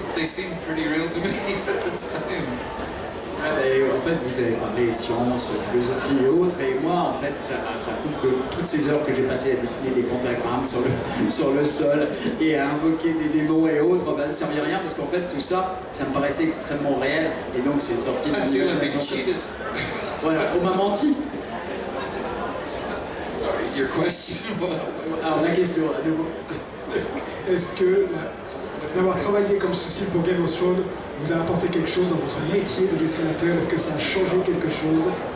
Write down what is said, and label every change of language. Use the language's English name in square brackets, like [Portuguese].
[English] They seemed pretty real to me at the time. [French] En fait, vous avez parlé sciences, philosophie et autres, et moi, en fait, ça prouve que toutes ces heures que j'ai passées à dessiner des pentagrammes sur le sol et à invoquer des démons et autres, ça ne servait à rien parce qu'en fait, tout ça, ça me paraissait extrêmement réel, et donc c'est sorti de [English] I feel I'm being cheated. [French] Voilà, on m'a menti. [English] Sorry, your question was... [French] Alors la question, à nouveau. Est-ce que d'avoir travaillé comme ceci pour Game of Thrones vous a apporté quelque chose dans votre métier de dessinateur? Est-ce que ça a changé quelque chose?